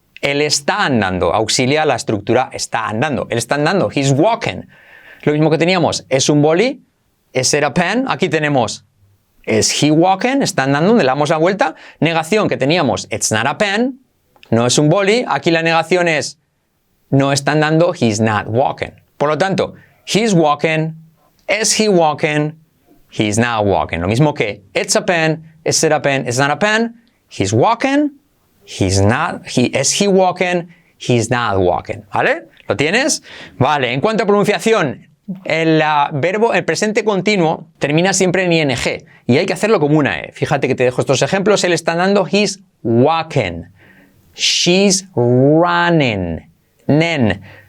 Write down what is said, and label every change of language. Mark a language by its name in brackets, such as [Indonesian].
[Spanish] Él está andando, auxilia la estructura está andando. Él está andando, [English] he's walking. [Spanish] Lo mismo que teníamos, es un boli, [English] is it a pen, [Spanish] aquí tenemos ¿es [English] he walking? [Spanish] Está andando, le damos la vuelta. Negación que teníamos, [English] it's not a pen, [Spanish] no es un boli. Aquí la negación es, no está andando, [English] he's not walking. [Spanish] Por lo tanto, [English] he's walking, is he walking, he's not walking. [Spanish] Lo mismo que [English] it's a pen, is it a pen, it's not a pen, he's walking, he's not, is he walking, he's not walking. [Spanish] ¿Vale? ¿Lo tienes? Vale, en cuanto a pronunciación, el verbo, el presente continuo, termina siempre en ing y hay que hacerlo como una e. Fíjate que te dejo estos ejemplos. Él está andando, [English] he's walking. She's running. Nen.